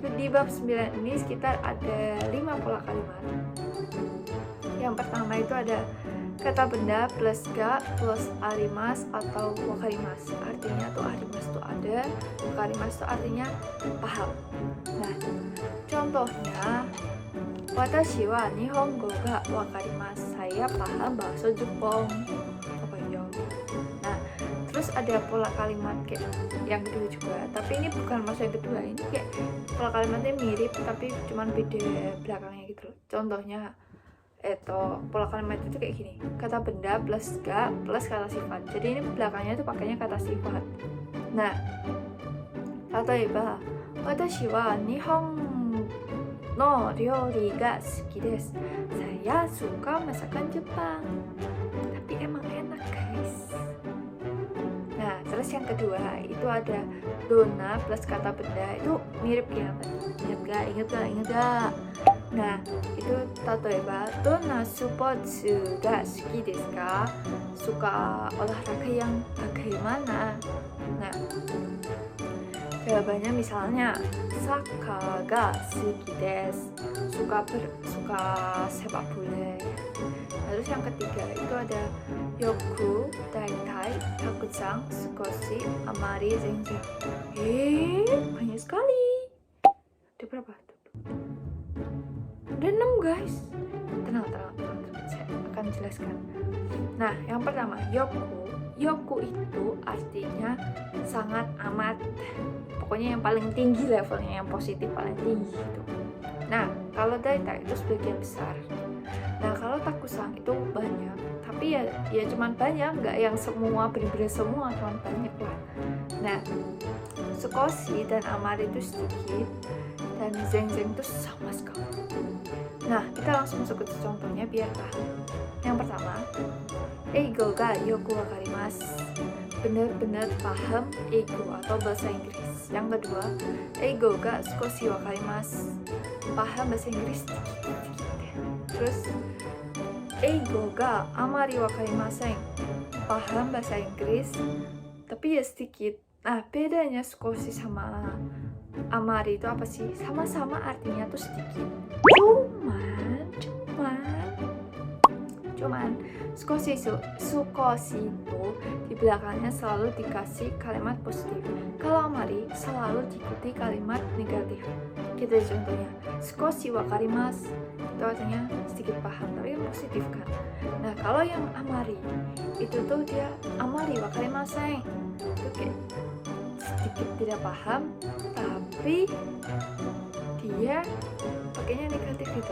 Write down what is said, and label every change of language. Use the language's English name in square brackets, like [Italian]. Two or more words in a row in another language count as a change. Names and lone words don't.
[Indonesian] Di bab 9 ini sekitar ada 5 pola kalimat. Yang pertama itu ada kata benda plus ga plus arimas atau wakarimas. Artinya tuh arimas tuh ada, wakarimas tuh artinya paham. Nah, contohnya [Japanese] 私は日本語がわかります. [Indonesian] Saya paham bahasa Jepang. Apa ya? Nah, terus ada pola kalimat kayak yang kedua juga, tapi ini bukan maksud yang kedua, ini kayak pola kalimatnya mirip tapi cuman beda belakangnya gitu loh. Contohnya pola kalimat itu kayak gini, kata benda plus ga plus kata sifat. Jadi ini belakangnya tuh pakainya kata sifat. Nah, [Japanese] 例えば私は日本の料理が好きです. [Indonesian] Saya suka masakan Jepang. Tapi emang enak, guys. Nah, terus yang kedua itu ada dona plus kata benda. Itu mirip kayak apa? Ingat gak? Nah, itu [Japanese] 例えばどんなスポーツが好きですか? [Indonesian] Suka olahraga yang bagaimana? Nah, jawabannya misalnya [Japanese] サッカーが好きです, [Indonesian] suka sepak bola. Terus yang ketiga itu ada [Japanese] よく、だいたい、たくさん、少し、あまり、全然. [Indonesian] Banyak sekali. Ada berapa? Ada 6, guys. Tenang, saya akan jelaskan. Nah, yang pertama yoku itu artinya sangat amat, pokoknya yang paling tinggi levelnya, yang positif paling tinggi gitu. Nah, kalau daitai itu sebagian besar. Nah, kalau takusan itu banyak, tapi ya cuman banyak, nggak yang semua bener-bener semua, cuman banyak lah. Nah, sukoshi dan amari itu sedikit, dan zenzen itu sama sekali. Nah, kita langsung masuk ke contohnya biar paham. Yang pertama, [Japanese] 英語がよくわかります. [Indonesian] Benar-benar paham eigo atau bahasa Inggris. Yang kedua, [Japanese] 英語が少しわかります. [Indonesian] Paham bahasa Inggris sedikit. Terus, [Japanese] 英語があまりわかりません. [Indonesian] Paham bahasa Inggris, tapi ya sedikit. Nah, bedanya sukoshi sama amari itu apa sih? Sama-sama artinya tuh sedikit. Cuman sukoshi itu di belakangnya selalu dikasih kalimat positif. Kalau amari selalu diikuti kalimat negatif. Kita contohnya, [Japanese] 少しわかります [Indonesian] itu artinya sedikit paham, tapi positif kan. Nah, kalau yang amari itu tuh dia [Japanese] あまりわかりません. [Indonesian] Itu kayak sedikit tidak paham, tapi dia pakainya negatif gitu.